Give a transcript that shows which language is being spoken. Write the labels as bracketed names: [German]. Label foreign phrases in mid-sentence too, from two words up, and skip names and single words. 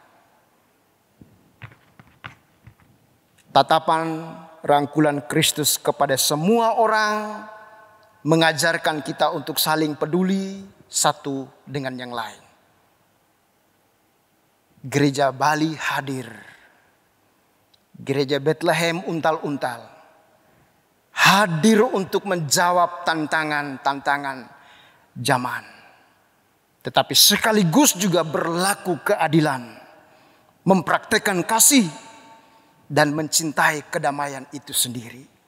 [Indonesian] Tatapan rangkulan Kristus kepada semua orang mengajarkan kita untuk saling peduli satu dengan yang lain. Gereja Bali hadir. Gereja Bethlehem untal-untal hadir untuk menjawab tantangan-tantangan zaman. Tetapi sekaligus juga berlaku keadilan, mempraktekkan kasih, dan mencintai kedamaian itu sendiri.